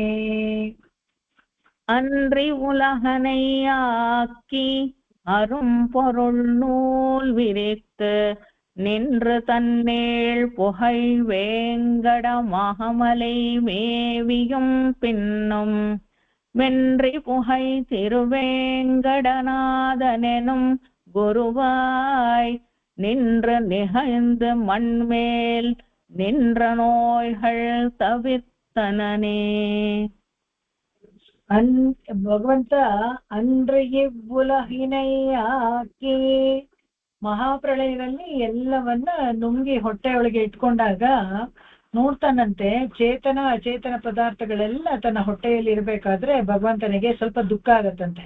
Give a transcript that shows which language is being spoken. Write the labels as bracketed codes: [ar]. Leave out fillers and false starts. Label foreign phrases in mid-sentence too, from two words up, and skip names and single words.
[ta] அன்றி உலகனை ஆக்கி அரும் பொருள் நூல் விரித்து நின்று தன்னேள் புகை வேங்கட மாமலை மேவியும் பின்னும் வென்றி புகை திருவேங்கடநாதனெனும் குருவாய் நின்று நிகழ்ந்து மண்மேல் நின்ற நோய்கள் தவிர்த்தனனே. [kn] ಭಗವಂತ ಅಂದ್ರೆ ಇವ್ವುಲಹಿನೈ ಹಾಕಿ ಮಹಾಪ್ರಳಯದಲ್ಲಿ ಎಲ್ಲವನ್ನ ನುಂಗಿ ಹೊಟ್ಟೆಯೊಳಗೆ ಇಟ್ಕೊಂಡಾಗ ನೋಡ್ತಾನಂತೆ ಚೇತನ ಅಚೇತನ ಪದಾರ್ಥಗಳೆಲ್ಲ ತನ್ನ ಹೊಟ್ಟೆಯಲ್ಲಿ ಇರ್ಬೇಕಾದ್ರೆ ಭಗವಂತನಿಗೆ ಸ್ವಲ್ಪ ದುಃಖ ಆಗತ್ತಂತೆ.